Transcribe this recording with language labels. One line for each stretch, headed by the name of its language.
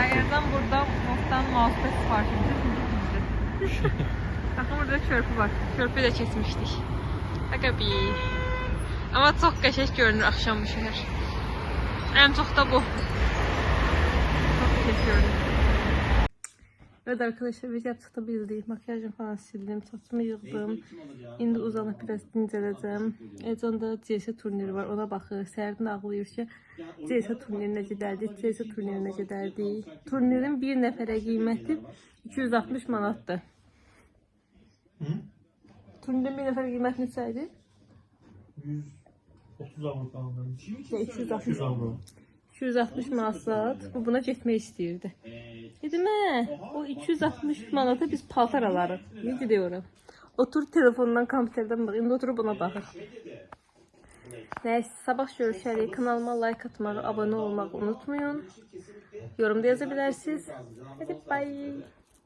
Turkish: Her yerden burada Volkan mousepad sipariş edildi. Bakın burada çörpü var. Çörpü de kesmiştik. Bakın bir. Ama çok qəşəng görünür akşam bu şehir. En çok da bu. Çok qəşəng görünür. Evet arkadaşlar, biz yaptıqda bildik.
Azerbaijani: Makyajım falan sildim, saçımı yığdım. İndi uzanıb biraz dincələcəm. Ecanda CS turniri var, ona baxır. Səhərdən ağlayır ki, CS turnirinə gedərdik, CS turnirinə gedərdik. Turnirin bir nəfərə qiyməti 260 manatdır. Turnirin bir nəfərə qiyməti neçə idi? 130 avro aldım. 260 avro. 260 manat, bu buna getmək istəyirdi. Dedim, o 260 manata biz paltar alarıq. Necə deyirəm? Otur telefondan, kompüterdən bax. İndi oturub buna baxır. Nəysə, sabah görüşərik. Kanalıma like atmağı, abone olmağı unutmayın. Yorumda yaza bilərsiniz. Hadi bye.